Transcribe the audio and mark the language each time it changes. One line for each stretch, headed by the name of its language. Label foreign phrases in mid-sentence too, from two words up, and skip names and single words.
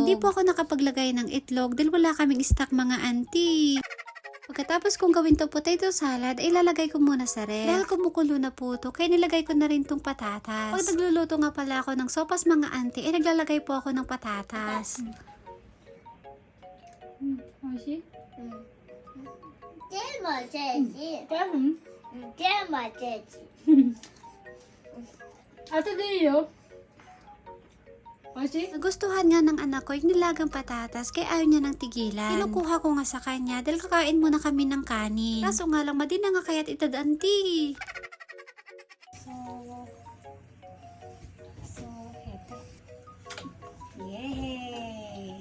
Filipino: Hindi po ako nakapaglagay ng itlog dahil wala kaming stock mga auntie. Pagkatapos kong gawin to
English: potato salad,
Filipino: ay ilalagay ko muna sa ref. Dahil kumukulo na po to, kaya nilagay ko na rin tong patatas. Pag nagluluto nga pala ako ng sopas mga auntie, ay naglalagay po ako ng patatas. Oishi?
Chinese: 这么这些，
Filipino: Parang,
Chinese: 这么这些。
Filipino: ate Dio. Oishi? Nagustuhan nga ng anak ko yung nilagang patatas kaya ayaw niya nang tigilan. Kinukuha ko nga sa kanya dahil kakain muna kami ng kanin. Kaso nga lang madina nga kaya't itad auntie. Yay!